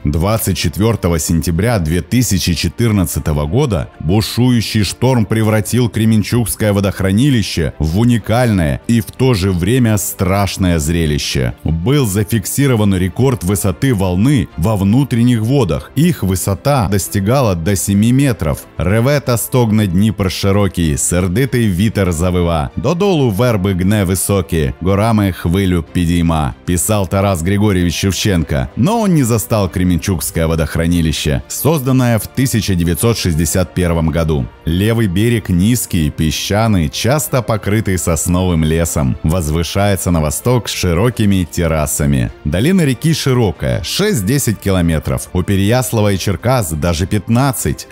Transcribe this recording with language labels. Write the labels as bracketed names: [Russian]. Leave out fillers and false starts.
[Russian] 24 сентября 2014 года бушующий шторм превратил Кременчугское водохранилище в уникальное и в то же время страшное зрелище. Был зафиксирован рекорд высоты волны во внутренних водах. Их высота достигала до 7 метров. [Ukrainian] «Реве та стогне Дніпр широкий, сердитий вітер завива, додолу верби гне високі, горами хвилю підійма», [Russian] писал Тарас Григорьевич Шевченко. Но он не застал Кременчугское водохранилище, созданное в 1961 году. Левый берег низкий, песчаный, часто покрытый сосновым лесом, возвышается на восток с широкими террасами. Долина реки широкая, 6-10 километров, у Переяслава и Черкас даже 15.